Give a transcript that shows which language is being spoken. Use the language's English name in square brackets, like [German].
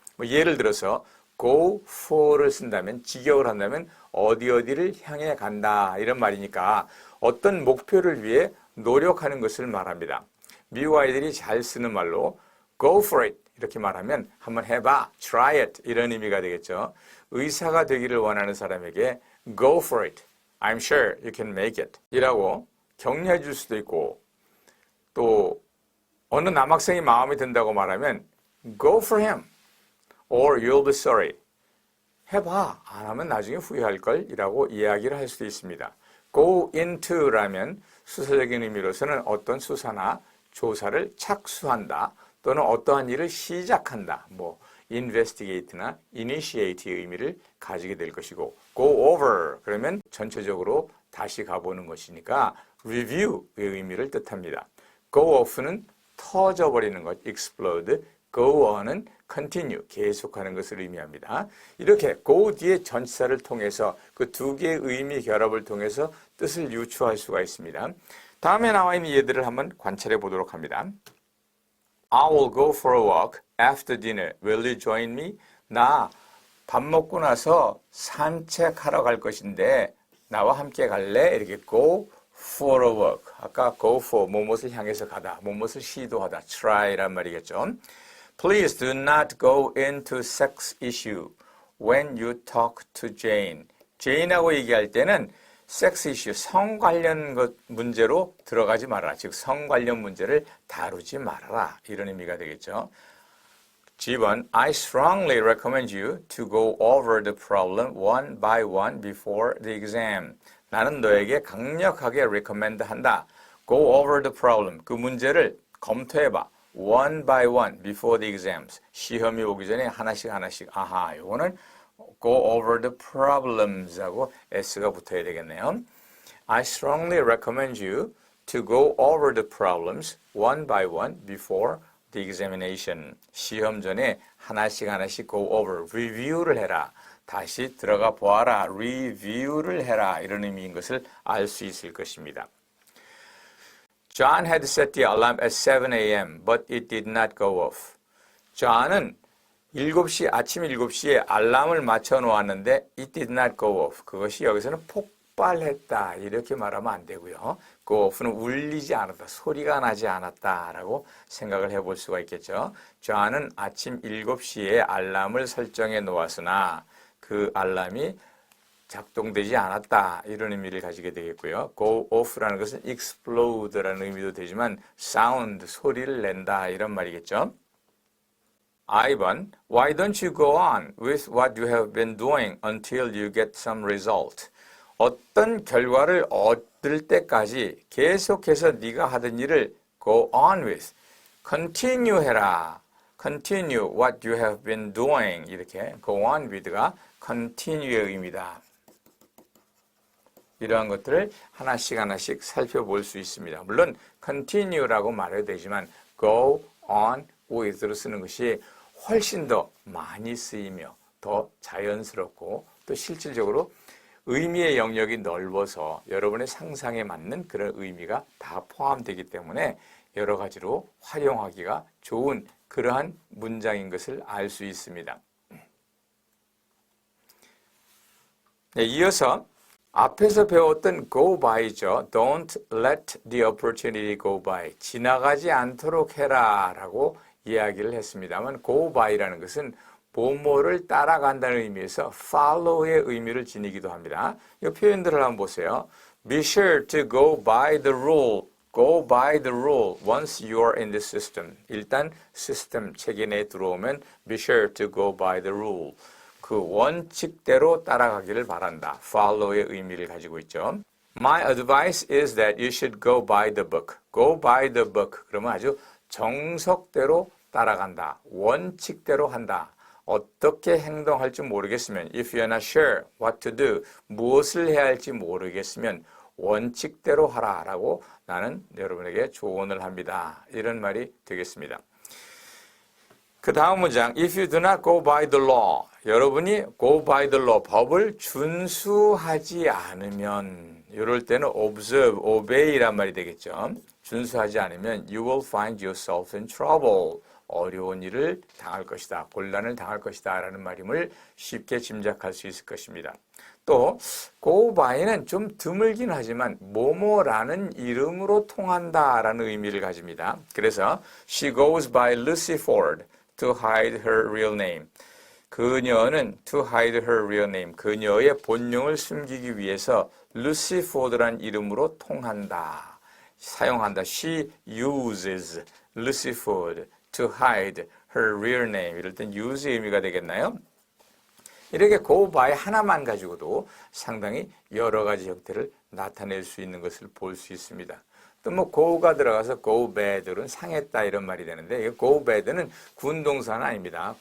[Korean] 예를 들어서 go for를 쓴다면, 직역을 한다면 어디를 향해 간다 이런 말이니까 어떤 목표를 위해 노력하는 것을 말합니다. 미국 아이들이 잘 쓰는 말로 [English] go for it [Korean] 이렇게 말하면 한번 해봐, [English] try it [Korean] 이런 의미가 되겠죠. 의사가 되기를 원하는 사람에게 [English] go for it, I'm sure you can make it [Korean] 이라고 격려해 줄 수도 있고 또 어느 남학생이 마음에 든다고 말하면 [English] go for him or you'll be sorry. [Korean] 해봐. 안 하면 나중에 후회할걸 이라고 이야기를 할 수도 있습니다. go into라면 수사적인 의미로서는 어떤 수사나 조사를 착수한다 또는 어떠한 일을 시작한다. 뭐 investigate나 initiate의 의미를 가지게 될 것이고 go over 그러면 전체적으로 다시 가보는 것이니까 review의 의미를 뜻합니다. go off는 터져버리는 것, explode, go on은 continue, 계속하는 것을 의미합니다. 이렇게 go 뒤에 전치사를 통해서 그 두 개의 의미 결합을 통해서 뜻을 유추할 수가 있습니다. 다음에 나와 있는 예들을 한번 관찰해 보도록 합니다. [English] I will go for a walk after dinner. Will you join me? [Korean] 나 밥 먹고 나서 산책하러 갈 것인데 나와 함께 갈래? 이렇게 [English] go for a walk. [Korean] 아까 go for, 무엇을 향해서 가다, 무엇을 시도하다, try란 말이겠죠. [English] Please do not go into sex issue when you talk to Jane. [Korean] Jane하고 얘기할 때는 섹스 이슈, 성 관련 문제로 들어가지 말아라. 즉, 성 관련 문제를 다루지 말아라. 이런 의미가 되겠죠. G번, [English] I strongly recommend you to go over the problem one by one before the exam. [Korean] 나는 너에게 강력하게 recommend 한다. [English] Go over the problem. [Korean] 그 문제를 검토해봐. [English] One by one before the exams. [Korean] 시험이 오기 전에 하나씩. 아하, 이거는 [English] go over the problems [Korean] 하고 S가 붙어야 되겠네요. [English] I strongly recommend you to go over the problems one by one before the examination. [Korean] 시험 전에 하나씩 go over, review를 해라. 다시 들어가 보아라, review를 해라. 이런 의미인 것을 알 수 있을 것입니다. [English] John had set the alarm at 7 a.m. but it did not go off. [Korean] John은 아침 7시에 알람을 맞춰 놓았는데 [English] it did not go off. [Korean] 그것이 여기서는 폭발했다. 이렇게 말하면 안 되고요. go off는 울리지 않았다. 소리가 나지 않았다라고 생각을 해볼 수가 있겠죠. John은 아침 7시에 알람을 설정해 놓았으나 그 알람이 작동되지 않았다. 이런 의미를 가지게 되겠고요. go off라는 것은 explode라는 의미도 되지만 sound, 소리를 낸다. 이런 말이겠죠. I번, [English] why don't you go on with what you have been doing until you get some result? [Korean] 어떤 결과를 얻을 때까지 계속해서 네가 하던 일을 go on with, continue 해라. [English] continue what you have been doing. [Korean] 이렇게 go on with가 continue의 의미다. 이러한 것들을 하나씩 살펴볼 수 있습니다. 물론 continue라고 말해도 되지만 go on with로 쓰는 것이 훨씬 더 많이 쓰이며 더 자연스럽고 또 실질적으로 의미의 영역이 넓어서 여러분의 상상에 맞는 그런 의미가 다 포함되기 때문에 여러 가지로 활용하기가 좋은 그러한 문장인 것을 알 수 있습니다. 네, 이어서 앞에서 배웠던 go by죠. [English] Don't let the opportunity go by. [Korean] 지나가지 않도록 해라 라고 이야기를 했습니다만 go by라는 것은 뭐뭐를 따라간다는 의미에서 follow의 의미를 지니기도 합니다. 이 표현들을 한번 보세요. [English] Be sure to go by the rule. Go by the rule once you are in the system. [Korean] 일단 시스템 체계 내에 들어오면 [English] be sure to go by the rule. [Korean] 그 원칙대로 따라가기를 바란다. follow의 의미를 가지고 있죠. [English] My advice is that you should go by the book. Go by the book. [Korean] 그러면 아주 정석대로 따라간다. 원칙대로 한다. 어떻게 행동할지 모르겠으면 [English] if you're not sure what to do, [Korean] 무엇을 해야 할지 모르겠으면 원칙대로 하라라고 나는 여러분에게 조언을 합니다. 이런 말이 되겠습니다. 그 다음 문장 [English] if you do not go by the law, [Korean] 여러분이 [English] go by the law, [Korean] 법을 준수하지 않으면 이럴 때는 observe, obey란 말이 되겠죠. 준수하지 않으면 [English] you will find yourself in trouble. [Korean] 어려운 일을 당할 것이다. 곤란을 당할 것이다. 라는 말임을 쉽게 짐작할 수 있을 것입니다. 또 go by는 좀 드물긴 하지만 뭐뭐라는 이름으로 통한다 라는 의미를 가집니다. 그래서 [English] she goes by Lucy Ford to hide her real name. [Korean] 그녀는 [English] to hide her real name. [Korean] 그녀의 본명을 숨기기 위해서 루시 포드란 이름으로 통한다. 사용한다. [English] She uses Lucifer to hide her real name. [Korean] 이럴 땐 use의 의미가 되겠나요? 이렇게 go by 하나만 가지고도 상당히 여러 가지 형태를 나타낼 수 있는 것을 볼 수 있습니다. 또 뭐 go가 들어가서 go bad는 상했다 이런 말이 되는데 이 go bad는 군동사는 아닙니다.